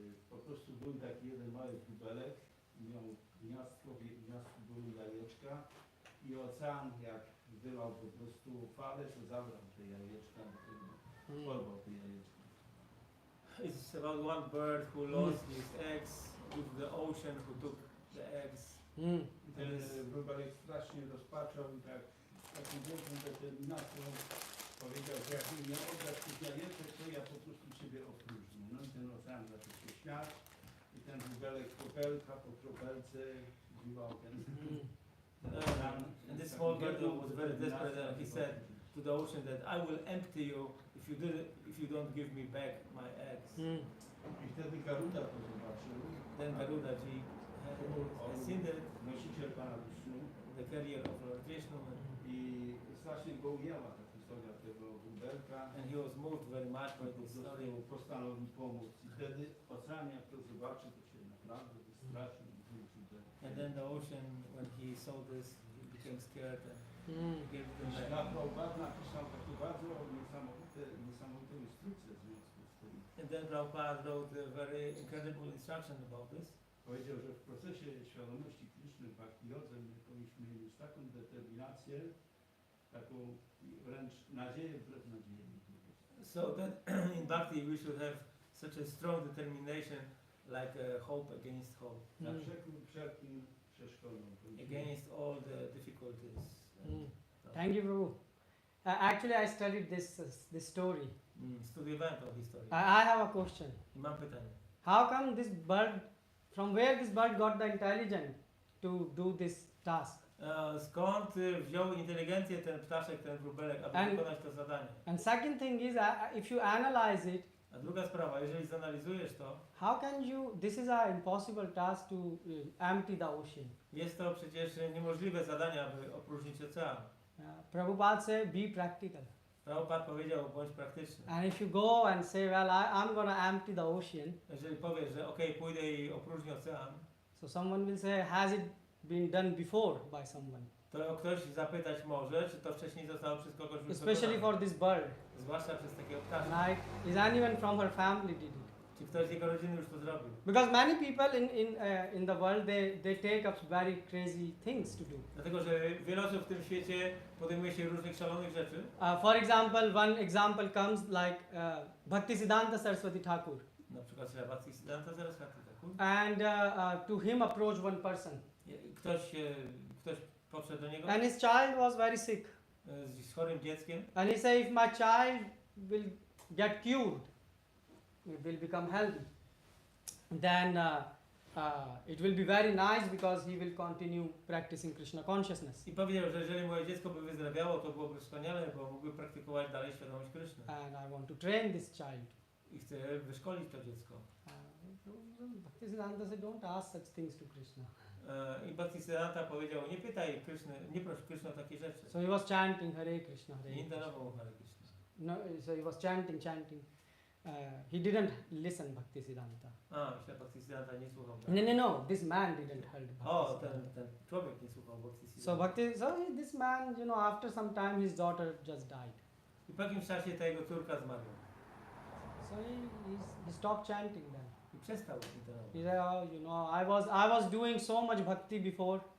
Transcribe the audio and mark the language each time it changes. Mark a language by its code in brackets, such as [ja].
[pl] po prostu był taki jeden mały kubelek, miał gniazdko, w gniazdku były jajeczka i ocean jak wylał po prostu falę, to zabrał te jajeczka, porwał te jajeczka. [en] It's about one bird who lost his eggs with the ocean who took the eggs. [pl] I ten wróbelek strasznie rozpaczał i tak taką wielką determinacją powiedział, że jak mi nie oddasz tych jajeczek, to ja po prostu ciebie opróżnię. No i ten ocean zaczął się śmiać i ten wróbelek kropelka po kropelce dziwał ten ocean. [en] And this small bird was very desperate and he said to the ocean that I will empty you if you don't give me back my eggs. [pl] I wtedy Garuda to zobaczył. [en] Then Garudaji has seen the [pl] Nosiciel Pana Wisznu [en] carrier of Lord Vishnu [pl] i strasznie go ujęła ta historia tego wróbelka. [en] and he was moved very much by this story. [pl] Postanowił pomóc. I wtedy ocean jak to zobaczy, to się naprawdę wystraszył i wrócił do... [en] And then the ocean, when he saw this, he became scared and gave them [pl] Dla [en] back. [pl] Prabhupada napisał takie bardzo niesamowite instrukcje w związku z tym. [en] And then Prabhupada wrote a very incredible instruction about this. [pl] Powiedział, że w procesie świadomości Kryszny w Bhakti Jodze my powinniśmy mieć taką determinację, taką wręcz nadzieję wbrew nadziei. [en] So that in Bhakti we should have such a strong determination like hope against hope. [pl] Na wszelkim przeszkodą. [en] Against all the difficulties. Thank you, Prabhu. Actually, I studied this story. [pl] Studiowałem tą historię. [en] I have a question. [pl] I mam pytanie. [en] How come this bird, from where this bird got the intelligence to do this task? [pl] Skąd wziął inteligencję ten ptaszek, ten wróbelek, aby wykonać to zadanie? [en] And second thing is, if you analyze it, [pl] A druga sprawa, jeżeli zanalizujesz to, [en] how can you, this is an impossible task to empty the ocean. [pl] jest to przecież niemożliwe zadanie, aby opróżnić ocean. [en] Prabhupada said, be practical. [pl] Prabhupada powiedział, bądź praktyczny. [en] And if you go and say, well, I'm going to empty the ocean, [pl] Jeżeli powiesz, że okej, pójdę i opróżnię ocean, [en] so someone will say, has it been done before by someone? [pl] to ktoś zapytać może, czy to wcześniej zostało przez kogoś już [en] Especially [pl] wykonane. [en] for this bird. [pl] Zwłaszcza przez takiego ptaszka. [en] Like, is anyone from her family did it? [pl] Czy ktoś z jego rodziny już to zrobił? [en] Because many people in the world, they take up very crazy things to do. [pl] Dlatego, że wiele osób w tym świecie podejmuje się różnych szalonych rzeczy. [en] For example, one example comes like Bhaktisiddhanta Saraswati Thakur. [pl] Na przykład Śrila Bhaktisiddhanta Saraswati Thakur. [en] And to him approached one person. [pl] Ktoś podszedł do niego [en] And his child was very sick. [pl] z chorym dzieckiem [en] And he said, if my child will get cured, will become healthy, then it will be very nice because he will continue practicing Krishna consciousness. [pl] i powiedział, że jeżeli moje dziecko by wyzdrowiało, to byłoby wspaniale, bo mógłby praktykować dalej świadomość Kryszny. [en] And I want to train this child. [pl] I chcę wyszkolić to dziecko. [en] Bhaktisiddhanta said, don't ask such things to Krishna. [pl] I Bhaktisiddhanta powiedział, nie pytaj Kryszny, nie proś Kryszny o takie rzeczy. [en] So he was chanting Hare Krishna, Hare [pl] Nie [en] Krishna. [pl] intenował Hare Krishna. [en] No, so he was chanting. He didn't listen Bhaktisiddhanta. [pl] Myślę, Bhaktisiddhanta nie słuchał. [en] No. This man didn't heard [pl] O, [en] Bhaktisiddhanta. [pl] ten człowiek nie słuchał Bhaktisiddhanta. [en] This man, after some time, his daughter just died. [pl] I po jakimś czasie ta jego córka zmarła. [en] So he stopped chanting then. [pl] I przestał intenować. [en] He said, I was doing so much bhakti before,